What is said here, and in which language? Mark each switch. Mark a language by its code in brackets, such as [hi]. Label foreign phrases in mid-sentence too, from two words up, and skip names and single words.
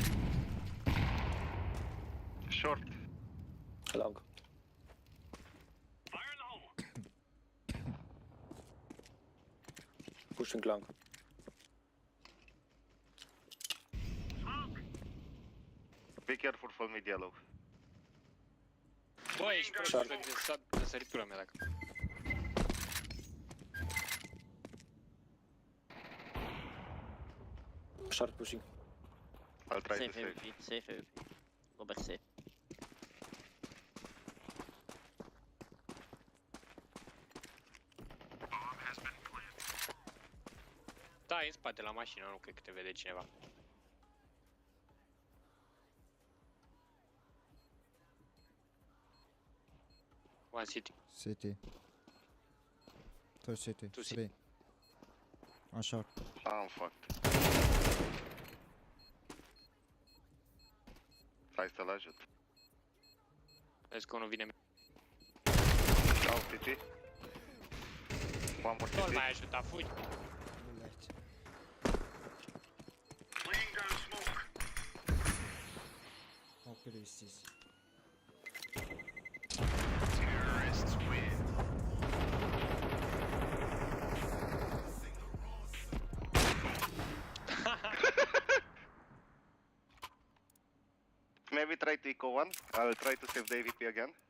[en] Short. Long. Fire in the hole. Pushing long. Smoke. Be careful for mid yellow. [ro] Bă, ești prost de săritura mea dacă. [en] Short pushing. I'll try to Safe save. AWP, safe AWP. Go back safe. [ro] Da, e în spate la mașină, nu cred că te vede cineva. [en] One city. City. Two city. Two Three. One short. I'm fucked. [ro] Hai să-l ajut. Vezi că unul vine. Dau city. [en] One more [ro] Nu-l [en] city. [ro] mai ajuta, fugi. [ru] Блять. [en] Laying down smoke. [ru] Мог перевестись. [en] Terrorists win. Maybe try to eco one. I'll try to save the AVP again.